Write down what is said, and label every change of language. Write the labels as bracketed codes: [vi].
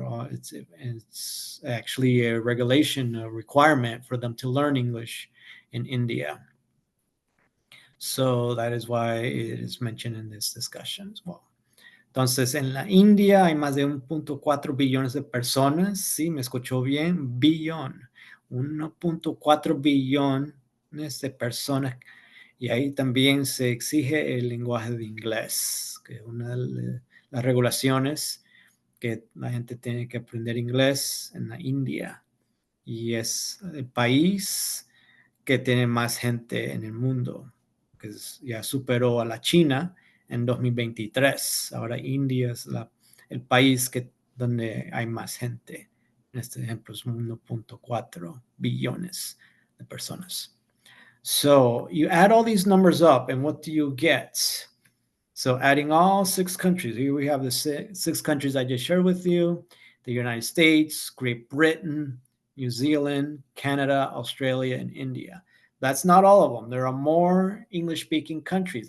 [en] It's actually a regulation, a requirement for them to learn English in India. So that is why it is mentioned in this discussion as well. [es] Entonces, en la India hay más de 1.4 billones de personas. Sí, me escuchó bien, billón. 1.4 billones de personas. Y ahí también se exige el lenguaje de inglés, que es una de las regulaciones que la gente tiene que aprender inglés en la India. Y es el país que tiene más gente en el mundo, que ya superó a la China en 2023. Ahora India es el país donde hay más gente. En este ejemplo es 1.4 billones de personas. [en] So you add all these numbers up, and what do you get? So adding all 6 countries, here we have the 6 countries I just shared with you: the United States, Great Britain, New Zealand, Canada, Australia, and India. That's not all of them. There are more English-speaking countries.